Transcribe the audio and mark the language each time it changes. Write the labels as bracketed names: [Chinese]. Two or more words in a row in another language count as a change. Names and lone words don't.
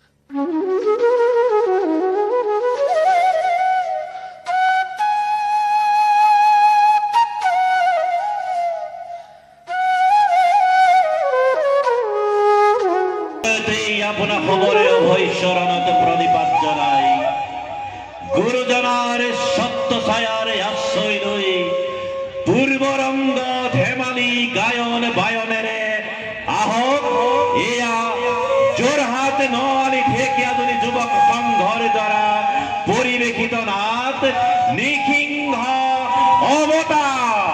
[Assamese] আপনার খবরে অভয় শরণত প্রণিপাত জানাই গুরুজনার সত্য ছায়ার আশ্রয় লই পূর্বরঙ্গ ধেমালি গায়ন বায়নের আহক ইয়া জোরহাট নলি ঠেকিয়াদুনি যুবক সংঘর দ্বারা পরিবেশিত নাথ নিখিংহ অবতার